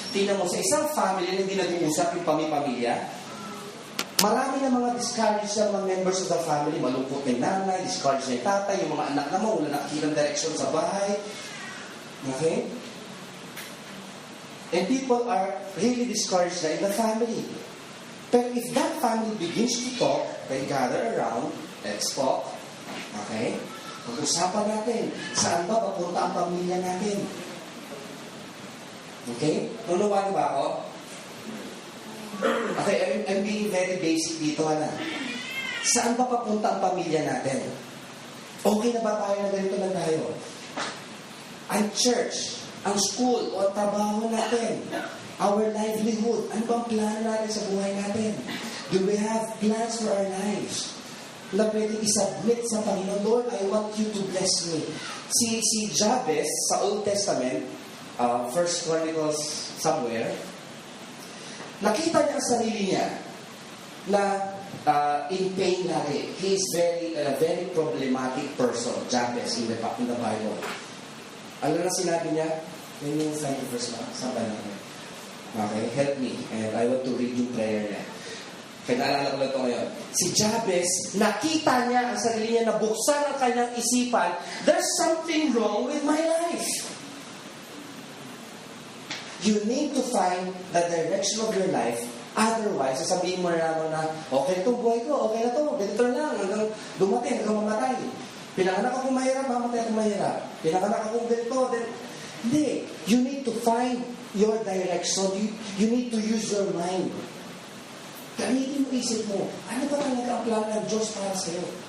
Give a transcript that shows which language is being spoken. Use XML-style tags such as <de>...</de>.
<tl>Tingnan mo, sa isang family na hindi nag-uusap yung pamilya, marami na mga discouraged na mga members of the family, malungkot na yung nanay, discouraged na yung tatay, yung mga anak naman, wala nakikitang direction sa bahay. Okay?</tl> <en>And people are really discouraged na in the family. But if that family begins to talk, they gather around, let's talk.</en> <tl>Okay? Pag-usapan natin, saan ba papunta ang pamilya natin? Okay? Nunuwa ba ako?</tl> <en>Okay, I'm being very basic dito, na.</en> <tl>Saan ba papunta ang pamilya natin? Okay na ba tayo na ganito na tayo? Ang church, ang school, o ang trabaho natin, our livelihood, ano bang plano natin sa buhay natin?</tl> <en>Do we have plans for our lives?</en> <tl>Na pwedeng isubmit sa Panginoon,</tl> <en>Lord, I want you to bless me.</en> <tl>Si Jabez, sa Old Testament, First Chronicles somewhere, nakita niya ang sarili niya na in pain lagi.</tl> <en>He is very problematic person, Jabez, in the Bible.</en> <tl>Alam na sinabi niya? Yan yung sign of verse na. Saan ba namin? Okay, help me.</tl> <en>And I want to read</en> <tl>yung prayer niya. Kaya naalala ko lang ito ngayon. Si Jabez, nakita niya ang sarili niya, nabuksan ang kanyang isipan,</tl> <en>there's something wrong with my life. You need to find the direction of your life.</en> <tl>Otherwise, sasabihin mo na naman na, okay na itong buhay ko, okay na ito, ganito lang, hanggang dumating, hanggang mamatay. Pinanganak akong mahirap, mamatay akong mahirap. Pinanganak akong ganito, then, hindi.</tl> <en>You need to find your direction. You need to use your mind.</en> <tl>Gamitin mo isip mo, ano ba talaga ang plano ng Diyos para sa'yo?</tl>